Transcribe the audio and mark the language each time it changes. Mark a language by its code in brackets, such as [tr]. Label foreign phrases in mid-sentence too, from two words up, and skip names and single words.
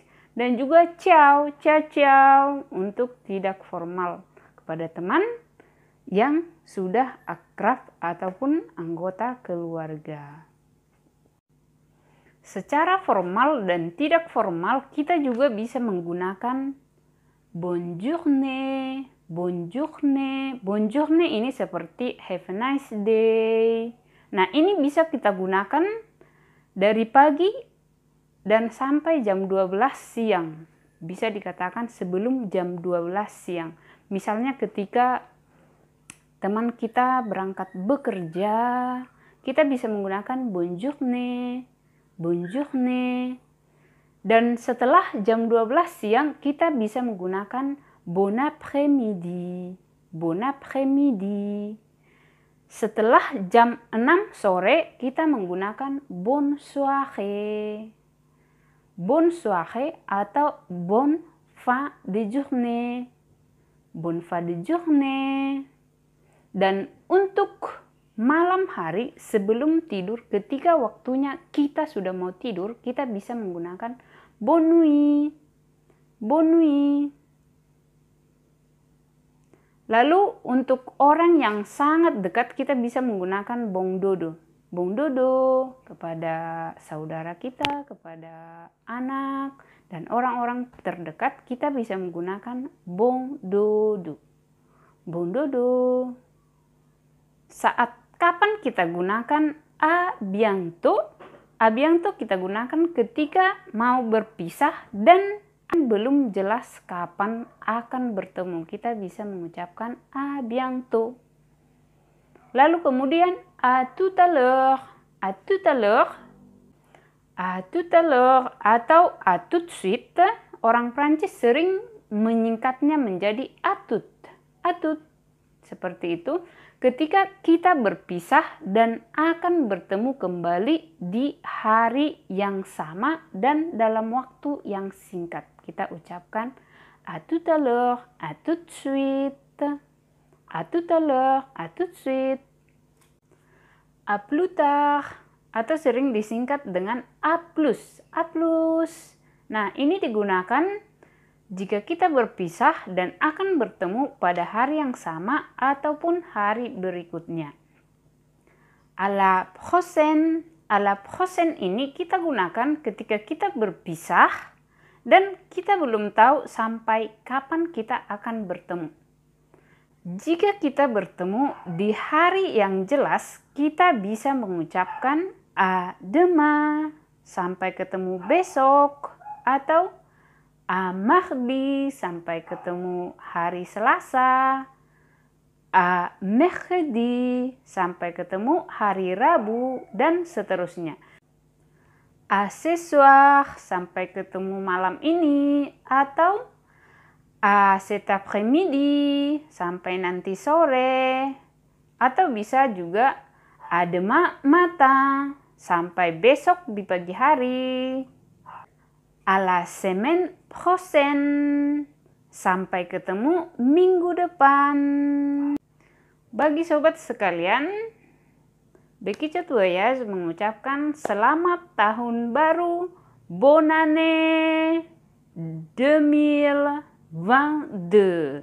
[id] Dan juga [it] ciao, ciao, ciao [id] untuk tidak formal kepada teman yang sudah akrab ataupun anggota keluarga. Secara formal dan tidak formal kita juga bisa menggunakan [fr] bonjourne, bonjourne. [id] Bonjourne ini seperti [en] have a nice day. [id] Nah, ini bisa kita gunakan dari pagi dan sampai jam 12 siang. Bisa dikatakan sebelum jam 12 siang. Misalnya ketika teman kita berangkat bekerja, kita bisa menggunakan [fr] bonjourne, bonjourne. [id] Dan setelah jam 12 siang, kita bisa menggunakan [fr] bon après-midi, bon après-midi. [id] Setelah jam 6 sore, kita menggunakan [fr] bonne soirée, bonne soirée [id] atau [fr] bonne fin de journée, bonne fin de journée. [id] Dan untuk malam hari sebelum tidur, ketika waktunya kita sudah mau tidur, kita bisa menggunakan [fr] bonne nuit, bonne nuit. [id] Lalu untuk orang yang sangat dekat kita bisa menggunakan [fr] bon dodo. Bon dodo [id] kepada saudara kita, kepada anak, dan orang-orang terdekat kita bisa menggunakan [fr] bon dodo. Bon dodo. [id] Saat kapan kita gunakan [fr] a bientôt? A bientôt [id] kita gunakan ketika mau berpisah dan belum jelas kapan akan bertemu. Kita bisa mengucapkan [fr] a bientôt. [id] Lalu kemudian [fr] à tout à l'heure. À tout à l'heure. À tout à l'heure atau à tout de suite. [id] Orang Prancis sering menyingkatnya menjadi [fr] à tout. À tout. [id] Seperti itu. Ketika kita berpisah dan akan bertemu kembali di hari yang sama dan dalam waktu yang singkat. Kita ucapkan [fr] à tout à l'heure, à tout de suite, à tout à l'heure, à tout de suite, à plus tard, [id] atau sering disingkat dengan [fr] a plus, a plus. [id] Nah, ini digunakan jika kita berpisah dan akan bertemu pada hari yang sama ataupun hari berikutnya. [fr] À la prochaine. À la prochaine [id] ini kita gunakan ketika kita berpisah dan kita belum tahu sampai kapan kita akan bertemu. Jika kita bertemu di hari yang jelas, kita bisa mengucapkan [fr] à demain, [id] sampai ketemu besok, atau [fr] à mardi, [id] sampai ketemu hari Selasa, [fr] à mercredi, [id] sampai ketemu hari Rabu, dan seterusnya. [fr] À ce soir, [id] sampai ketemu malam ini, atau [fr] à cet après-midi, [id] sampai nanti sore, atau bisa juga [fr] à demain matin, [id] sampai besok di pagi hari. [fr] À la semaine prochaine, [id] sampai ketemu minggu depan. Bagi sobat sekalian, Becky Chat Voyage mengucapkan selamat tahun baru, [fr] Bonne année 2022.